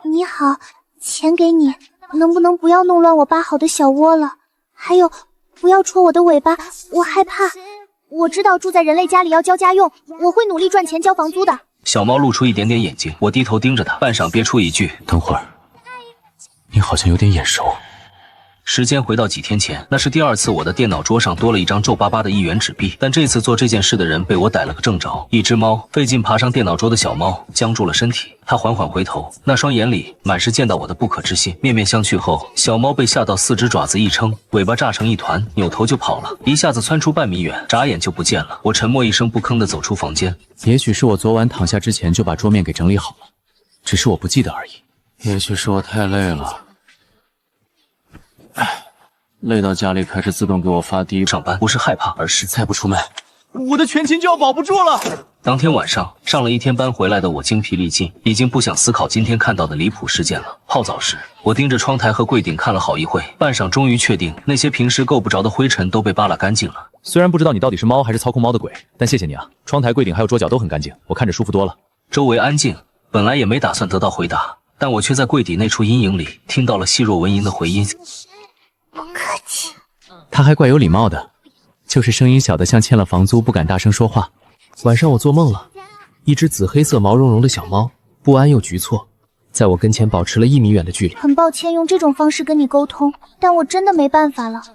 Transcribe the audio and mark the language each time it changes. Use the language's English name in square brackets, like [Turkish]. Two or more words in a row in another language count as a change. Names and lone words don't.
[Chinese] 你好，錢給你，能不能不要弄亂我扒好的小窩了？還有，不要戳我的尾巴，我害怕。我知道住在人類家裡要交家用，我會努力賺錢交房租的。小貓露出一點點眼睛，我低頭盯着它，半晌憋出一句： 等會兒，你好像有點眼熟。時間回到幾天前，那是第2次我的電腦桌上多了一張皺巴巴的1元紙幣，但這次做這件事的人被我逮了個正着。一隻貓費勁爬上電腦桌的小貓僵住了身體，它緩緩回頭，那雙眼裡滿是見到我的不可置信。面面相觑後，小貓被嚇到4隻爪子一撐，尾巴炸成一團，扭頭就跑了，一下子竄出半米遠，眨眼就不見了。我沉默一聲不吭地走出房間。也許是我昨晚躺下之前就把桌面給整理好了，只是我不記得而已。也許是我太累了。累到家裡開始自動給我發低。上班不是害怕，而是再不出門，我的全勤就要保不住了。當天晚上上了1天班回來的我精疲力盡，已經不想思考今天看到的離譜事件了。泡澡時，我盯着窗台和櫃頂看了好一會，半晌終於確定那些平時夠不着的灰塵都被扒拉乾淨了。雖然不知道你到底是貓還是操控貓的鬼，但謝謝你啊，窗台、櫃頂還有桌角都很乾淨，我看着舒服多了。周圍安靜，本來也沒打算得到回答，但我卻在櫃底那處陰影裡聽到了細若蚊蠅的回音。不客氣。他還怪有禮貌的，就是聲音小的像欠了房租不敢大聲說話。晚上我做夢了，一只紫黑色毛茸茸的小貓，不安又局促，在我跟前保持了1米遠的距離。很抱歉用這種方式跟你溝通，但我真的沒辦法了。